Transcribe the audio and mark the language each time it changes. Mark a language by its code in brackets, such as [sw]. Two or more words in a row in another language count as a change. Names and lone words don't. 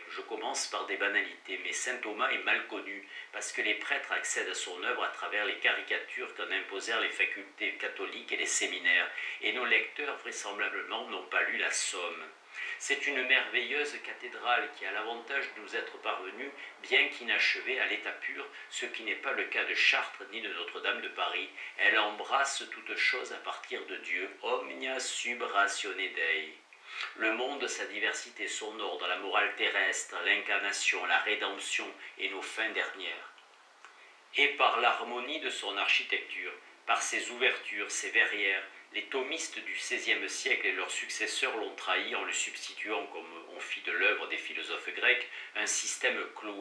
[fr] Je commence par des banalités, mais saint Thomas est mal connu, parce que les prêtres accèdent à son œuvre à travers les caricatures qu'en imposèrent les facultés catholiques et les séminaires, et nos lecteurs vraisemblablement n'ont pas lu la Somme. C'est une merveilleuse cathédrale qui a l'avantage de nous être parvenue, bien qu'inachevée, à l'état pur, ce qui n'est pas le cas de Chartres ni de Notre-Dame de Paris. Elle embrasse toute chose à partir de Dieu, [la] omnia sub ratione Dei. [fr] Le monde, sa diversité, son ordre, la morale terrestre, l'incarnation, la rédemption et nos fins dernières. Et par l'harmonie de son architecture, par ses ouvertures, ses verrières, les thomistes du XVIe siècle et leurs successeurs l'ont trahi en le substituant, comme on fit de l'œuvre des philosophes grecs, un système clos.